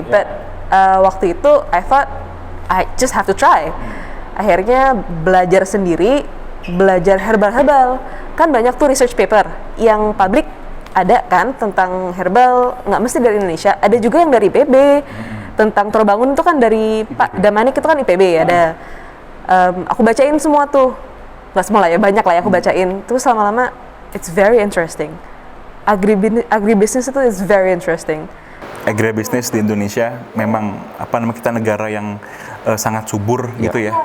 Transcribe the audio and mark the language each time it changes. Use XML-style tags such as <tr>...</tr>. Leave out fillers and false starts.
<en>But</en> <id>waktu itu</id> <en>I thought I just have to try.</en> <id>Akhirnya belajar sendiri, belajar herbal-herbal. Kan banyak tuh research paper yang publik ada kan tentang herbal, nggak mesti dari Indonesia, ada juga yang dari IPB. Tentang Terbangun itu kan dari Pak Damanik, itu kan IPB ada. Aku bacain semua tuh, nggak semua lah ya, banyak lah ya aku bacain. Terus lama-lama</id> <en>it's very interesting. Agribusiness itu is very interesting.</en> <id>Agribisnis di Indonesia memang kita negara yang sangat subur gitu ya,</id>